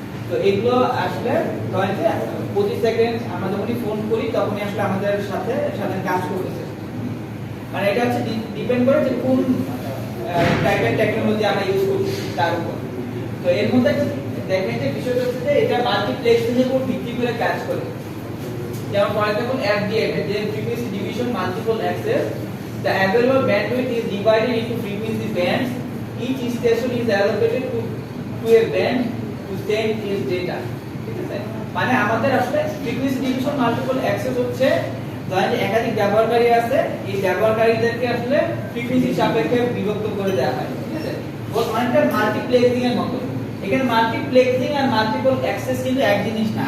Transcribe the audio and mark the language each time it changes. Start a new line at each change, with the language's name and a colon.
Bangla: তো এগুলো আসলে ধরেন যে প্রতি সেকেন্ড আমরা যখনই ফোন করি তখনই আসলে আমাদের সাথে কাজ করতেছে। মানে এটা হচ্ছে ডিপেন্ড করে যে কোন টাইপের টেকনোলজি আমরা ইউজ করছি তার উপর। তো এর মধ্যে দেখেন যে বিষয়টা হচ্ছে যে এটা মাল্টিপ্লেক্সিং এর উপর ভিত্তি করে কাজ করে।
English: যেমন for example FDMA যে frequency division multiple access, the available bandwidth is divided into frequency bands, each station is allocated to a band to send its data,
Bangla: ঠিক আছে? মানে আমাদের আসলে frequency division multiple access হচ্ছে ধরেন যে একাধিক ব্যবহারকারী আছে, এই ব্যবহারকারীদেরকে আসলে ফ্রিকোয়েন্সি সাপেক্ষে বিভক্ত করে দেওয়া হয়, ঠিক আছে? অনেকটা মাল্টিপ্লেক্সিং এর মতো। এখানে মাল্টিপ্লেক্সিং আর মাল্টিপল অ্যাক্সেস কিন্তু এক জিনিস না।